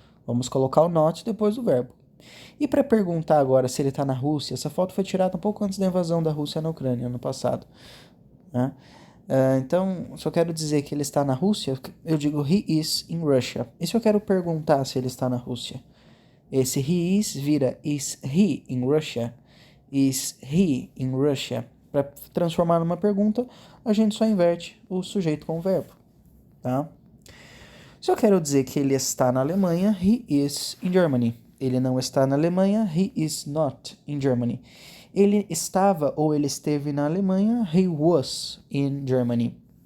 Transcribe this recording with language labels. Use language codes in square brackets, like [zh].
[pt] Vamos colocar o not depois do verbo. E para perguntar agora se ele está na Rússia, essa foto foi tirada um pouco antes da invasão da Rússia na Ucrânia, ano passado. Né? Então, se eu quero dizer que ele está na Rússia, eu digo [en] he is in Russia. [pt] E se eu quero perguntar se ele está na Rússia? Esse [en] he is [pt] vira [en] is he in Russia? Is he in Russia? [pt] Para transformar numa pergunta, a gente só inverte o sujeito com o verbo. Tá? Se eu quero dizer que ele está na Alemanha, [en] he is in Germany. [pt] Ele não está na Alemanha, [en] he is not in Germany. [pt] Ele estava ou ele esteve na Alemanha, [en] he was in Germany.